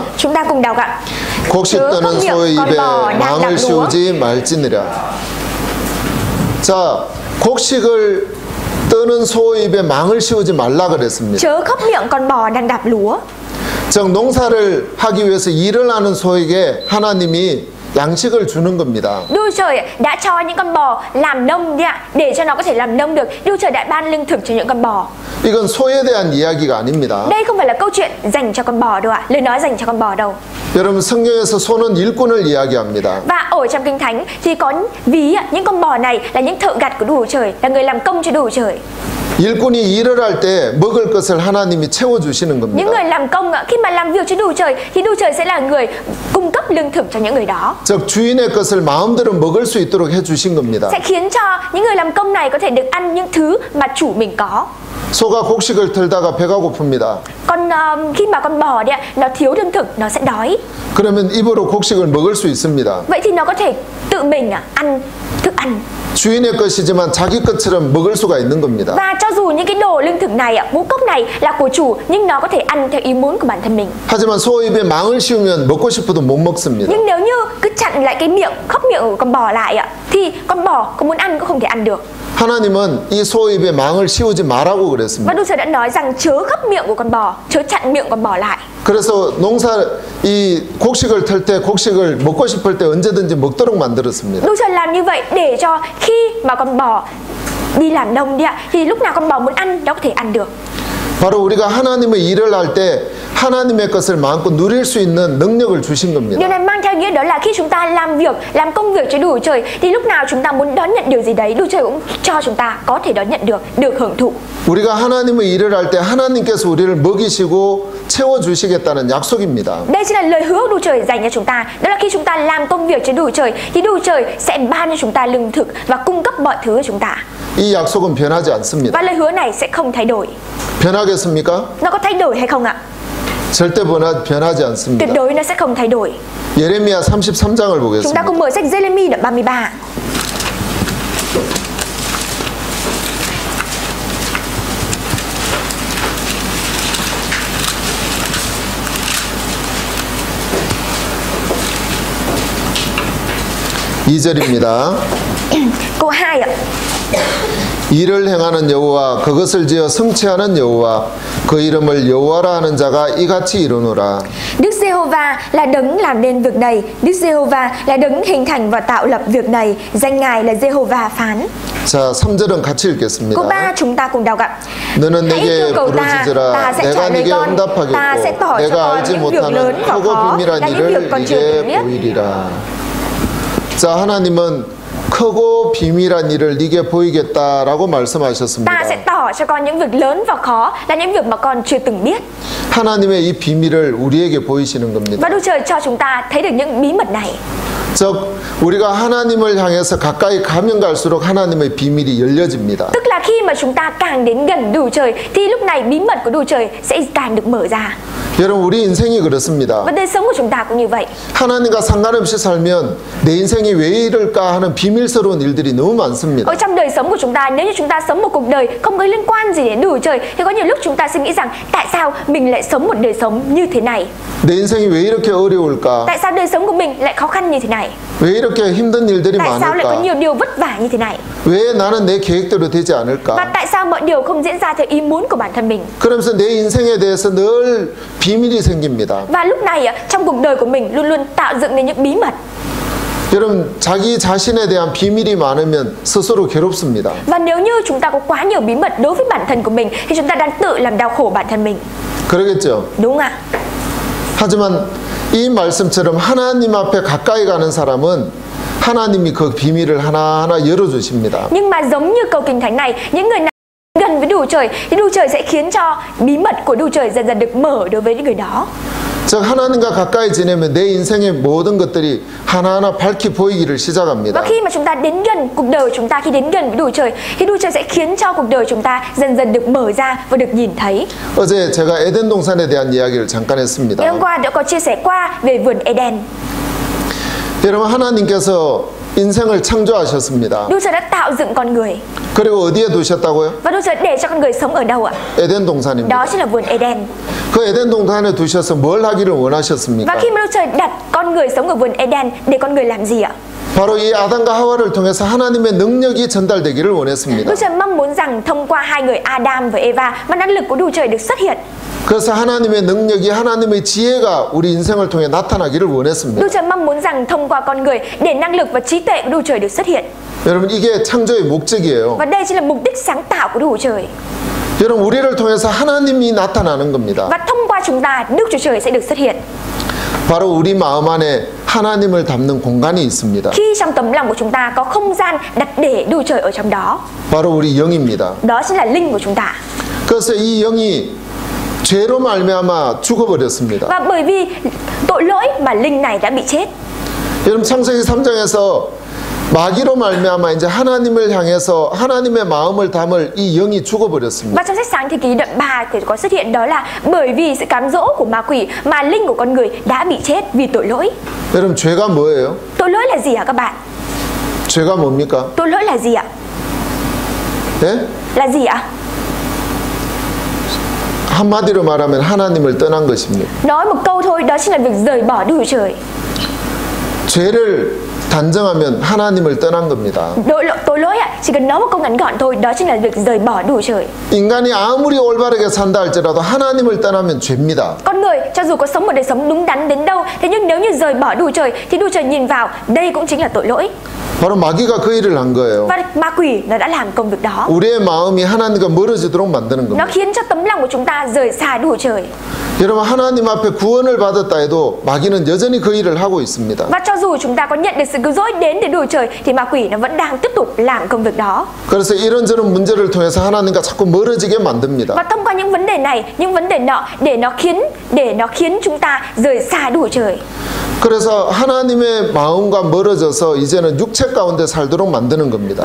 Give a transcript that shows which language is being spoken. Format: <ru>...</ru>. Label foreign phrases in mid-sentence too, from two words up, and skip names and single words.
<vi>Chúng ta cùng đọc ạ.</vi> <ko>곡식</ko> <vi>Chớ</vi> <ko>떠는</ko> <vi>không miệng</vi> <ko>소의</ko> <vi>con</vi> <ko>입에</ko> <vi>bò đang</vi> <ko>망을</ko> <vi>đạp lúa.</vi> <ko>씌우지 말지니라. 자, 곡식을 떠는 소의 입에 망을 씌우지 말라 그랬습니다.</ko> <vi>Chớ khóc miệng con bò đang đạp lúa.</vi> <ko>즉 농사를 하기 위해서 일을 하는 소에게 하나님이 양식을 주는 겁니다.</ko> <vi>Đức Chúa Trời đã cho những con bò làm nông đi ạ, để cho nó có thể làm nông được. Đức Chúa Trời đã ban lương thực cho những con bò.</vi> <ko>이건 소에 대한 이야기가 아닙니다.</ko> <vi>Đây không phải là câu chuyện dành cho con bò đâu ạ, lời nói dành cho con bò đâu.</vi> <ko>여러분 성경에서 소는 일꾼을 이야기합니다.</ko> <vi>Và ở trong Kinh Thánh thì có ví những con bò này là những thợ gặt của Đức Chúa Trời, là người làm công cho Đức Chúa Trời.</vi> <ko>일꾼이 일을 할 때 먹을 것을 하나님이 채워주시는</ko> <vi>Những</vi> <ko>겁니다.</ko> <vi>người làm công khi mà làm việc cho Đức Chúa Trời thì Đức Chúa Trời sẽ là người cung cấp lương thực cho những người đó.</vi> <ko>즉 주인의 것을 마음대로 먹을 수 있도록 해주신 겁니다.</ko> <vi>Sẽ khiến cho những người làm công này có thể được ăn những thứ mà chủ mình có.</vi> <ko>소가 곡식을 털다가 배가 고픕니다.</ko> <vi>Còn khi mà con bò đấy ạ, nó thiếu lương thực, nó sẽ đói.</vi> <ko>그러면 입으로 곡식을 먹을 수 있습니다.</ko> <vi>Vậy thì nó có thể tự mình ăn thức ăn.</vi> <ko>주인의 것이지만 자기 것처럼 먹을 수가 있는 겁니다.</ko> <vi>Và cho dù những cái đồ lương thực này, ngũ cốc này là của chủ, nhưng nó có thể ăn theo ý muốn của bản thân mình.</vi> <ko>하지만 소 입에 망을 씌우면 먹고 싶어도 못 먹습니다.</ko> <vi>Nhưng nếu như cứ chặn lại cái miệng, khóc miệng của con bò lại ạ, thì con bò có muốn ăn cũng không thể ăn được.</vi> <ko>하나님은 이 소 입에 망을 씌우지 말라고</ko> <vi>Và</vi> <ko>그랬습니다.</ko> <vi>Đức Trời đã nói rằng chớ khóc miệng của con bò, chớ chặn miệng con bò lại.</vi> <ko>그래서 이 곡식을 털 때 곡식을 먹고 싶을 때 언제든지 먹도록 만들었습니다.</ko> <vi>Đức Trời làm như vậy để cho khi mà con bò đi làm nông đi ạ, thì lúc nào con bò muốn ăn nó có thể ăn được.</vi> <ko>바로 우리가 하나님의 일을 할 때 하나님의 것을 마음껏 누릴 수 있는 능력을 주신 겁니다.</ko> <vi>Điều này mang theo nghĩa đó là khi chúng ta làm việc, làm công việc cho Đức Chúa Trời thì lúc nào chúng ta muốn đón nhận điều gì đấy, Đức Chúa Trời cũng cho chúng ta có thể đón nhận được hưởng thụ.</vi> <ko>우리가 하나님의 일을 할 때 하나님께서 우리를 먹이시고 채워주시겠다는 약속입니다.</ko> <vi>Đây chính là lời hứa của Đức Trời dành cho chúng ta. Đó là khi chúng ta làm công việc cho Đức Trời thì Đức Trời sẽ ban cho chúng ta lương thực và cung cấp mọi thứ cho chúng ta.</vi> <ko>이 약속은 변하지 않습니다.</ko> <vi>Và lời hứa này sẽ không thay đổi.</vi> <ko>변하겠습니까?</ko> <vi>Nó có thay đổi hay không ạ?</vi> <ko>절대 변하지 않습니다.</ko> <vi>Tuyệt đối nó sẽ không thay đổi.</vi> <ko>예레미야 33장을</ko> <vi>Chúng ta</vi> <ko>보겠습니다.</ko> <vi>cùng mở sách Giê-lê-mi đoạn 33.</vi> <ko>이 절입니다.</ko> <vi>Câu 2 ạ.</vi> <ko>일을 행하는 여호와 그것을 지어 성취하는 여호와 그 이름을 여호와라 하는 자가 이같이 이루노라.</ko> <vi>Đức Giê-hô-va là đấng làm nên việc này, Đức Giê-hô-va là đấng hình thành và tạo lập việc này, danh Ngài là Giê-hô-va phán.</vi> <ko>자, 3절은 같이</ko> <vi>Câu</vi> <ko>읽겠습니다.</ko> <vi>3 chúng ta cùng đọc ạ.</vi> <ko>너는</ko> <vi>Hãy</vi> <ko>내게</ko> <vi>yêu cầu ta,</vi> <ko>부르짖으라</ko> <vi>ta sẽ</vi> <ko>내가</ko> <vi>trả lời</vi> <ko>네게</ko> <vi>con, ta sẽ</vi> <ko>응답하겠고</ko> <vi>tỏ cho</vi> <ko>내가</ko> <vi>con</vi> <ko>알지</ko> <vi>những việc lớn</vi> <ko>못하는</ko> <vi>và</vi> <ko>크고</ko> <vi>khó</vi> <ko>비밀한</ko> <vi>là những việc</vi> <ko>일을</ko> <vi>con chưa từng</vi> <ko>네게</ko> <vi>biết.</vi> <ko>보이리라. 자, 하나님은 크고 비밀한 일을 네게 보이겠다라고 말씀하셨습니다.</ko> <vi>Ta sẽ tỏ cho con những việc lớn và khó là những việc mà con chưa từng biết.</vi> <ko>하나님의 이 비밀을 우리에게 보이시는 겁니다.</ko> <vi>Và Đức Trời cho chúng ta thấy được những bí mật này.</vi> <ko>즉 우리가 하나님을 향해서 가까이 가면 갈수록 하나님의 비밀이 열려집니다.</ko> <vi>Tức là khi mà chúng ta càng đến gần Đức Trời thì lúc này bí mật của Đức Trời sẽ càng được mở ra.</vi> <ko>여러분 우리 인생이 그렇습니다.</ko> <vi>Và đời sống của chúng ta cũng như vậy.</vi> <ko>하나님과 상관없이 살면 내 인생이 왜 이럴까 하는 비밀스러운 일들이 너무 많습니다.</ko> <vi>Ở trong đời sống của chúng ta, nếu như chúng ta sống một cuộc đời không có liên quan gì đến Đức Trời, thì có nhiều lúc chúng ta sẽ nghĩ rằng tại sao mình lại sống một đời sống như thế này?</vi> <ko>내 인생이 왜 이렇게 어려울까?</ko> <vi>Tại sao đời sống của mình lại khó khăn như thế này?</vi> <ko>왜 이렇게 힘든 일들이</ko> <vi>Tại sao lại có</vi> <ko>많을까?</ko> <vi>nhiều điều vất vả như thế này?</vi> <ko>왜 나는 내 계획대로 되지</ko> <vi>Và</vi> <ko>않을까?</ko> <vi>tại sao mọi điều không diễn ra theo ý muốn của bản thân mình?</vi> <ko>그러면서 내 인생에 대해서 늘 비밀이 생깁니다.</ko> <vi>Và lúc này trong cuộc đời của mình luôn luôn tạo dựng nên những bí mật.</vi> <ko>여러분 자기 자신에 대한 비밀이 많으면 스스로 괴롭습니다.</ko> <vi>Và nếu như chúng ta có quá nhiều bí mật đối với bản thân của mình thì chúng ta đang tự làm đau khổ bản thân mình.</vi> <ko>그러겠죠?</ko> <vi>Đúng không ạ?</vi> <ko>하지만 이 말씀처럼 하나님 앞에 가까이 가는 사람은 하나님이 그 비밀을 하나하나 열어주십니다.</ko> <vi>Nhưng mà giống như câu kinh thánh này, những người nào gần với Đức Trời thì Đức Trời sẽ khiến cho bí mật của Đức Trời dần dần được mở đối với những người đó.</vi> <ko>즉 하나님과 가까이 지내면 내 인생의 모든 것들이 하나하나 밝히 보이기를</ko> <vi>Và</vi> <ko>시작합니다.</ko> <vi>khi mà chúng ta đến gần cuộc đời của chúng ta, khi đến gần với Đức Trời thì Đức Trời sẽ khiến cho cuộc đời chúng ta dần dần được mở ra và được nhìn thấy.</vi> <ko>어제 제가 에덴 동산에 대한 이야기를 잠깐 했습니다.</ko> <vi>Ngày hôm qua đã có chia sẻ qua về vườn Eden.</vi> <ko>여러분 하나님께서 인생을 창조하셨습니다.</ko> <vi>Đức Trời đã tạo dựng con người.</vi> <ko>그리고 어디에 두셨다고요?</ko> <vi>Và Đức Trời để cho con người sống ở đâu ạ?</vi> <ko>에덴 동산입니다.</ko> <vi>Đó chính là vườn Eden.</vi> <ko>그 에덴 동산에 두셔서 뭘 하기를 원하셨습니까?</ko> <vi>Và khi mà Đức Trời đặt con người sống ở vườn Eden để con người làm gì ạ?</vi> <ko>바로 이 아담과 하와를 통해서 하나님의 능력이 전달되기를 원했습니다.</ko> <vi>Đức Trời mong muốn rằng thông qua hai người Adam và Eva mà năng lực của Đức Trời được xuất hiện.</vi> <ko>그래서 하나님의 능력이 하나님의 지혜가 우리 인생을 통해 나타나기를 원했습니다.</ko> <vi>Đức Trời mong muốn rằng thông qua con người để năng lực và trí tuệ của Đức Trời được xuất hiện.</vi> <ko>여러분 이게 창조의 목적이에요.</ko> <vi>Và đây chính là mục đích sáng tạo của Đức Trời.</vi> <ko>여러분 우리를 통해서 하나님이 나타나는 겁니다.</ko> <vi>Và thông qua chúng ta, Đức Chúa Trời sẽ được xuất hiện.</vi> <ko>바로 우리 마음 안에 하나님을 담는 공간이 있습니다.</ko> <vi>Khi trong tấm lòng của chúng ta có không gian đặt để Đức Trời ở trong đó.</vi> <ko>바로 우리 영입니다.</ko> <vi>Đó chính là linh của chúng ta.</vi> <ko>그래서 이 영이 죄로 말미암아 죽어버렸습니다.</ko> <vi>Và bởi vì tội lỗi mà linh này đã bị chết.</vi> <ko>여러분 창세기 3장에서 마귀로 말미암아 이제 하나님을 향해서 하나님의 마음을 담을 이 영이 죽어버렸습니다.</ko> <vi>Và trong sách Sáng Thế Ký đoạn 3 thì có xuất hiện đó là bởi vì sự cám dỗ của ma quỷ mà linh của con người đã bị chết vì tội lỗi.</vi> <ko>여러분 죄가 뭐예요?</ko> <vi>Tội lỗi là gì hả các bạn?</vi> <ko>죄가 뭡니까?</ko> <vi>Tội lỗi là gì ạ?</vi> <ko>예?</ko> <vi>Là gì ạ?</vi> <ko>한마디로 말하면 하나님을 떠난 것입니다.</ko> <vi>Nói một câu thôi, đó chính là việc rời bỏ Đức Chúa Trời.</vi> <ko>죄를 단정하면 하나님을 떠난 겁니다.</ko> <vi>Tội lỗi ạ, chỉ cần nói một câu ngắn gọn thôi, đó chính là việc rời bỏ Đức Chúa Trời.</vi> <ko>인간이 아무리 올바르게 산다 할지라도 하나님을 떠나면 죄입니다.</ko> <vi>Con người cho dù có sống một đời sống đúng đắn đến đâu, thế nhưng nếu như rời bỏ Đức Chúa Trời thì Đức Chúa Trời nhìn vào, đây cũng chính là tội lỗi.</vi> <ko>바로 마귀가 그 일을 한 거예요.</ko> <vi>Và ma quỷ nó đã làm công việc đó.</vi> <ko>우리의 마음이 하나님과 멀어지도록 만드는</ko> <vi>Nó</vi> <ko>겁니다.</ko> <vi>khiến cho tấm lòng của chúng ta rời xa Đức Chúa Trời.</vi> <ko>여러분 하나님 앞에 구원을 받았다 해도 마귀는 여전히 그 일을 하고 있습니다.</ko> <vi>Và cho dù chúng ta có nhận được sự cứu rỗi đến từ Đức Chúa Trời thì ma quỷ nó vẫn đang tiếp tục làm công việc đó.</vi> <ko>그래서 이런저런 문제를 통해서 하나님과 자꾸 멀어지게 만듭니다.</ko> <vi>Và thông qua những vấn đề này, những vấn đề nọ để nó khiến chúng ta rời xa Đức Chúa Trời.</vi> <ko>그래서 하나님의 마음과 멀어져서 이제는 육체 가운데 살도록 만드는 겁니다.</ko>